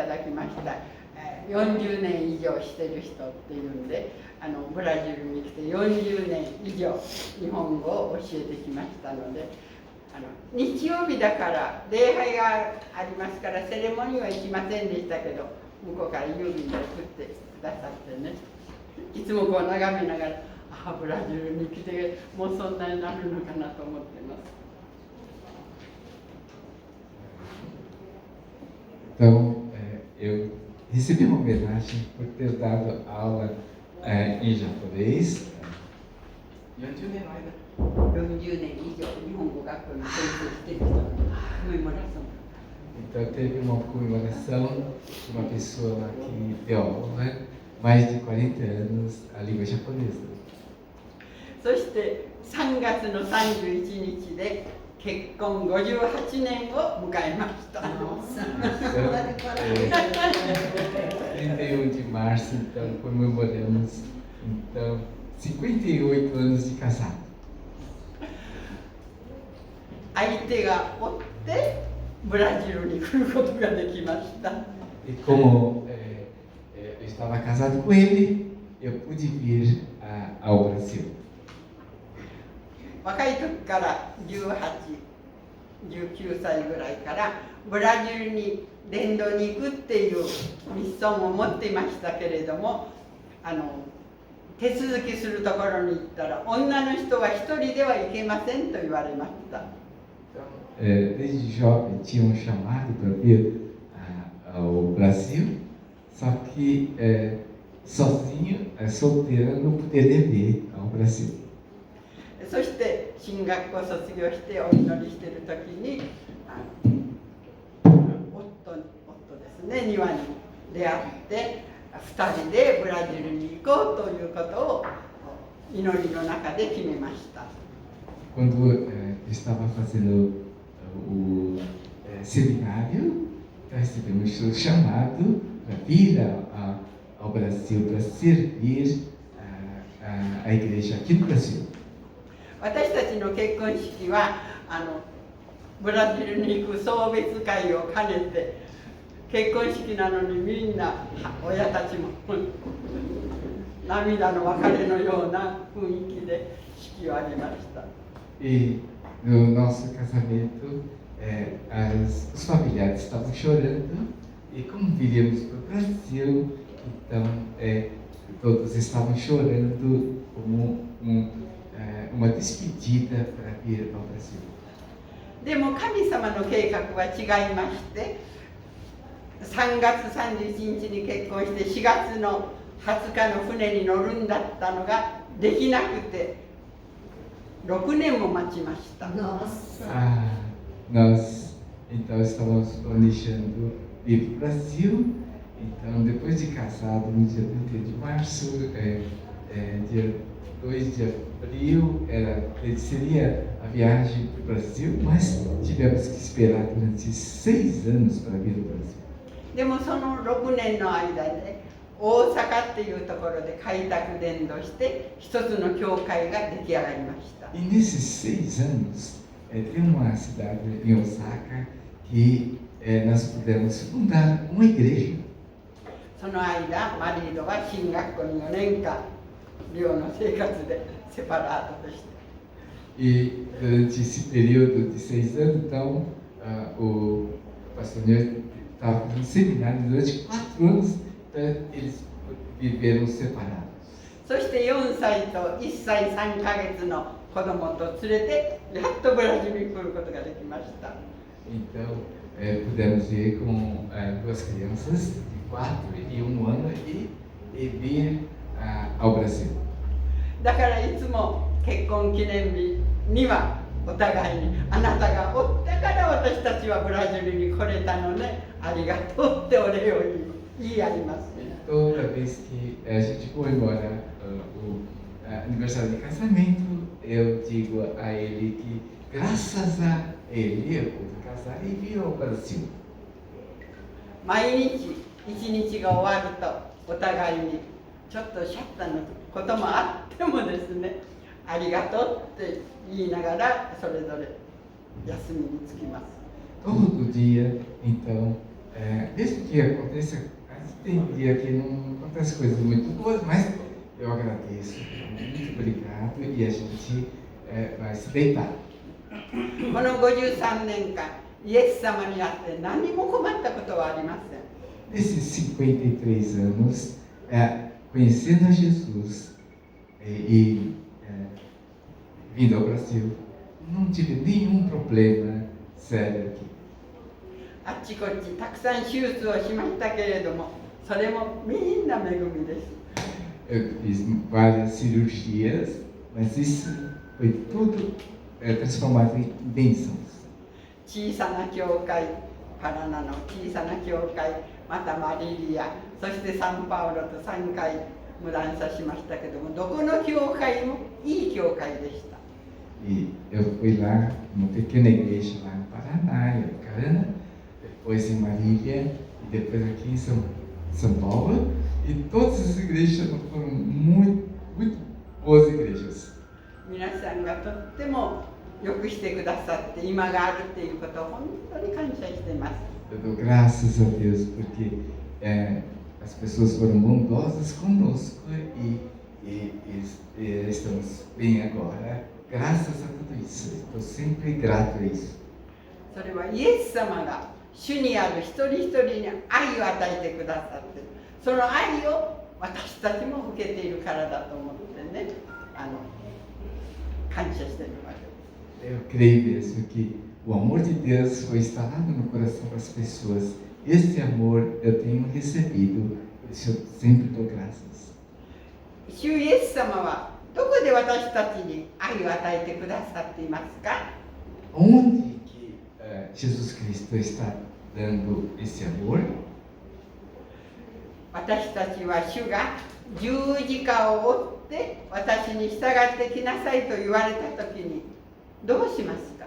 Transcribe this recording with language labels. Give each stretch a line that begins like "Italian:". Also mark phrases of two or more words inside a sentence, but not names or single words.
Japanese: だきました。40年以上してる人っていうんで、ブラジルに来て40年以上日本語を教えてきましたので、 日曜日だから礼拝がありますからセレモニーは行きませんでしたけど、向こうから郵便で送ってくださってね、いつもこう眺めながら、ああブラジルに来てもうそんなになるのかなと思ってます。
Portuguese: Então, eu recebi uma homenagem por ter dado aula em japonês.
Japanese: 40 年の間。 40年以上日本語学校に先生してきたのコメモラション。
Portuguese: Então teve uma comemoração de uma pessoa que deu aula mais de 40 anos a língua japonesa.
Japanese: そして3月の31日で結婚58年を迎えました。
Portuguese: 31 de março, então comemoramos então 58 anos de casado.
Japanese: 相手がおってブラジルに来ることができました。
Portuguese: E como eu estava casado com ele, eu pude vir ao Brasil.
Japanese: 若い時から18、19歳ぐらいからブラジルに伝道に行くっていうミッションを持っていましたけれども、手続きするところに行ったら女の人は一人では行けませんと言われました。
Portuguese: Desde jovem tinha um chamado para vir ao Brasil, só que sozinho, solteiro, não poderia vir ao Brasil.
Japanese: そして進学校卒業してお祈りしている時に夫ですね、庭に出会って2人でブラジルに行こうということを祈りの中で決めました。
Portuguese: Quando estava fazendo o seminário, recebemos o chamado para vir ao Brasil, para servir a igreja aqui no Brasil.
Japanese: 私たちの結婚式はブラジルに行く送別会を兼ねて、結婚式なのにみんな親たちも涙の別れのような雰囲気で式を挙げました。
Portuguese: E no nosso casamento, os familiares estavam chorando, e como viríamos para o Brasil, então todos estavam chorando como uma despedida para vir ao Brasil.
Japanese: でも神様の計画は違いまして、3月31日に結婚して4月の20日の船に乗るんだったのができなくて6年も待ちました。
Portuguese: Nós então estávamos planejando ir para o Brasil. Então, depois de casado, no dia 31 de março, dia 2 de abril, seria a viagem para o Brasil, mas tivemos que esperar durante 6 anos para vir ao Brasil.
Japanese: でもその6年の間で大阪っていうところで開拓伝道して一つの教会が出来上がりました。
Portuguese: E nesses 6 anos, tem uma cidade em Osaka que nós pudemos fundar uma igreja.
Japanese: その間、マリードは進学校に4年間寮の生活でセパラートとして。
Portuguese: E durante esse período de 6 anos, então, o pastor Ney estava no seminário durante 4 anos, então eles viveram separados.
Japanese: そして4歳と1歳3ヶ月の子供と連れてやっとブラジルに来ることができました。
Portuguese: Então, pudemos ir com 2 crianças de 4 e 1 ano e vir ao Brasil.
Japanese: だからいつも結婚記念日にはお互いにあなたがおったから私たちはブラジルに来れたのね、ありがとうってお礼を言い合います。
Portuguese: Toda vez que a gente comemora o aniversário de casamento, eu digo a ele que graças a ele eu pude casar e vir ao Brasil.
Japanese: 毎日一日が終わるとお互いにちょっとシャッターのこともあってもですね、ありがとうって言いながらそれぞれ休みにつきます。
Portuguese: Todo dia, então, mesmo que aconteça, tem dia que não acontece coisas muito boas, mas eu agradeço, muito obrigado, e a gente vai se deitar.
Japanese: この53年間イエス様にあって何も困ったことはありません。
Portuguese: Nesses 53 anos, conhecendo a Jesus vindo ao Brasil, não tive nenhum problema sério aqui.
Japanese: あっちこっちたくさん手術をしましたけれども、それもみんな恵みです。
Portuguese: Eu fiz várias cirurgias, mas isso foi tudo transformado em bênçãos.
Japanese: 小さな教会、パラナの小さな教会、またマリリア、そしてサンパウロと3回無断さしましたけども、どこの教会もいい教会でした。
Portuguese: E eu fui lá, numa pequena igreja lá no Paraná, em Apucarana, depois em Marília e depois aqui em São Paulo. E todas as igrejas foram muito boas igrejas.
Japanese: 皆さんがとってもよくしてくださって今があるっていうことを本当に感謝しています。
Portuguese: Eu dou graças a Deus porque as pessoas foram bondosas conosco e estamos bem agora. Graças a tudo isso. Estou sempre grato a isso.
Japanese: それはイエス様が主にある一人一人に愛を与えてくださって、その愛を私たちも受けているからだと思ってね、感謝しているわけです。
Portuguese: Eu creio mesmo que o amor de Deus foi instalado no coração das pessoas. Este amor eu tenho recebido, por isso eu sempre dou graças.
Japanese: 主イエス様はどこで私たちに愛を与えてくださっていますか？
Portuguese: Onde que Jesus Cristo está dando esse amor?
Japanese: 私たちは主が十字架を追って私に従ってきなさいと言われたときにどうしますか？